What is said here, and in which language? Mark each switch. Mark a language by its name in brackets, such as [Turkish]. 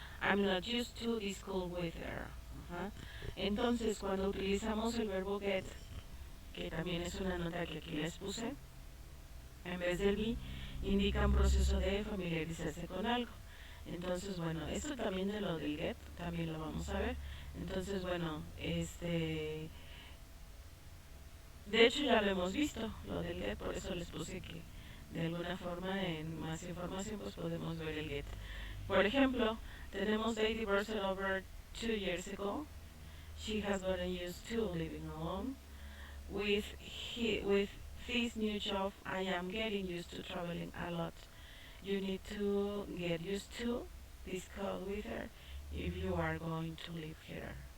[English] I'm not used to this cold weather. [Spanish] Ajá. Entonces, cuando utilizamos el verbo get, que también es una nota que aquí les puse, en vez del be, indica un proceso de familiarizarse con algo. Entonces, bueno, esto también de lo del get, también lo vamos a ver. Entonces, bueno, de hecho ya lo hemos visto, lo del get, por eso les puse que de alguna forma en más información pues podemos ver el get. Por ejemplo, tenemos [English] they divorced over 2 years ago. She has gotten used to living alone. With this new job, I am getting used to traveling a lot. You need to get used to this cold weather if you are going to live here.